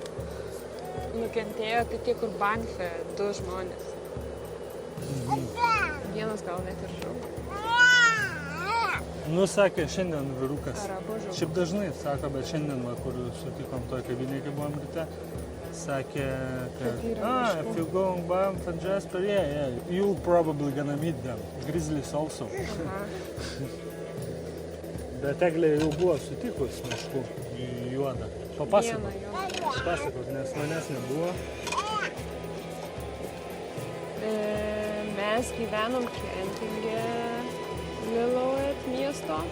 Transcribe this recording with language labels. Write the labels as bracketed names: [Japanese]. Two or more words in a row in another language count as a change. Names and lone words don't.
[Lithuanian] Nukentėjo tai tie, kur banke 2 žmonės. Vienas gal net ir žuvo. Nu, sakė, šiandien vyrukas. Ar abu žuvo. Šiaip dažnai sako, bet šiandien, va, kur sutikom toj kavinėje, kai buvom ryte, sakė, kad yra [English] if you going Banff and Jasper, yeah, you'll probably gonna meet them. Grizzlies also. Aha. [Lithuanian] Bet Eglė jau buvo sutikus meškų į juodą. Papasakok. Vieną jo. Papasakok, nes manęs nebuvo. Mes gyvenom kempinge Lillooet miesto.